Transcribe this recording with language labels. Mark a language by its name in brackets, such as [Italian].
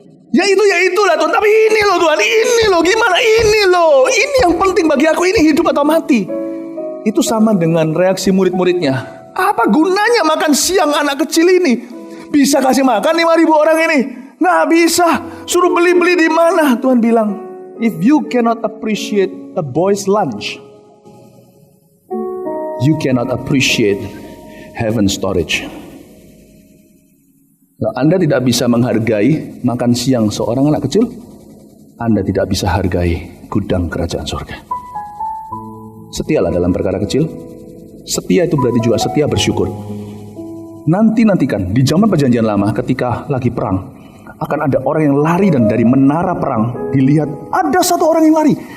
[Indonesian] Ya itulah Tuhan, tapi ini loh Tuhan, ini loh gimana ini loh. Ini yang penting bagi aku, ini hidup atau mati. Itu sama dengan reaksi murid-muridnya. Apa gunanya makan siang anak kecil ini? Bisa kasih makan 5.000 orang ini? Nggak bisa. Suruh beli-beli di mana? Tuhan bilang, [English] if you cannot appreciate a boy's lunch, you cannot appreciate heaven storage. [Indonesian] Nah, Anda tidak bisa menghargai makan siang seorang anak kecil, Anda tidak bisa hargai gudang kerajaan surga. Setialah dalam perkara kecil. Setia itu berarti juga setia bersyukur. Nantikan di zaman perjanjian lama ketika lagi perang, akan ada orang yang lari dan dari menara perang dilihat ada satu orang yang lari.